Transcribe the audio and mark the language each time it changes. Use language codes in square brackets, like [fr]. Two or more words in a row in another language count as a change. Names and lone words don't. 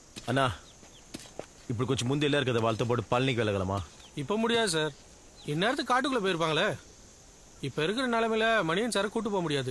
[te] అన్నా ఇప్పుడు కొంచెం ముందు వెళ్ళారు కదా, వాళ్ళతో పాటు పళనికి వెళ్ళగలమా? [ta] இப்போ முடியாது சார். இந்நேரத்துக்கு காட்டுக்குள்ள போயிருப்பாங்களே. இப்போ இருக்கிற நிலைமையில மணியன் சார் கூட்டு போக முடியாது.